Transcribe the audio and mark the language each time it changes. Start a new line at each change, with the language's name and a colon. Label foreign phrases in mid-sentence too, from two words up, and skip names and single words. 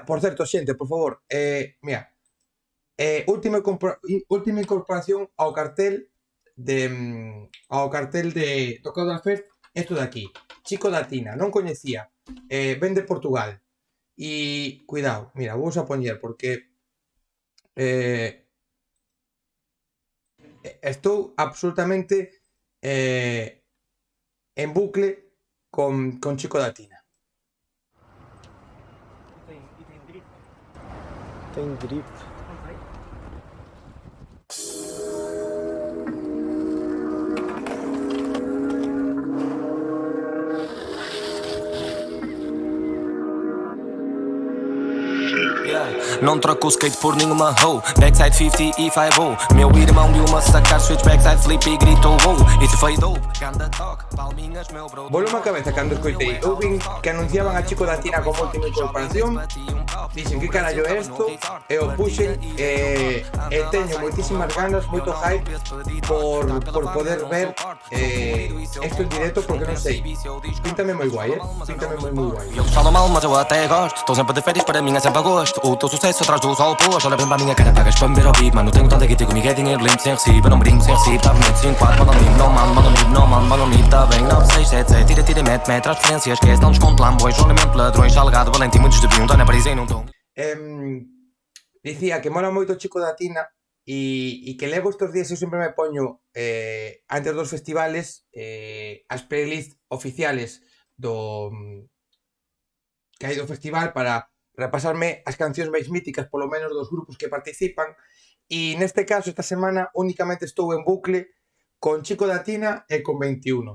Galician: Por certo, xente, por favor, mira, última incorporación ao cartel de do Caudal Fest, isto de aquí, Chico da Tina, non coñecía, ven de Portugal, e cuidado, mira, vou a poñer porque estou absolutamente en bucle con Chico da Tina.
Portuguese: Tem drip. Não troco o skate por nenhuma hoe. Backside 50 e 5-0. Meu irmão viu-me sacar
English: switch backside flip
Portuguese: e gritou wow. Isso foi dope. Ganda talk, palminhas meu bro.
Galician: Volve a cabeza cando escoitei. Eu vin que anunciaban a Chico da Tina como última incorporación. Dixen, que carallo é isto? E o puxen, e teño moitísimas ganas, moito hype por poder ver isto en directo, porque non sei, píntame moi guai, píntame moi guai.
Portuguese: Eles falam mal, mas eu até gosto. Estou sempre de férias, para mim é sempre agosto. O teu sucesso atrás do sol oposto. Olha bem para a minha cara, pagas para me ver ao vivo. Mano, tenho tanta guita comigo, é dinheiro limpo, sem recibo. Eu não brinco, sem recibo, tá bonito, 5-4. Mano, amigo, não mano, mano, amigo, não mano, mano, amigo, tá bem. 9-6-7-7, tira, mete, transferências. Esquece, não desconto lambões, jornamento, ladrões, salgado, valente e muitos deviam. Tá na Paris e não estão.
Galician: Dicía que mola moito Chico da Tina, e que levo estes días, eu sempre me poño antes dos festivales as playlists oficiales que hai do festival para repasarme as cancións máis míticas, polo menos dos grupos que participan, e neste caso, esta semana, únicamente estou en bucle con Chico da Tina e con 21.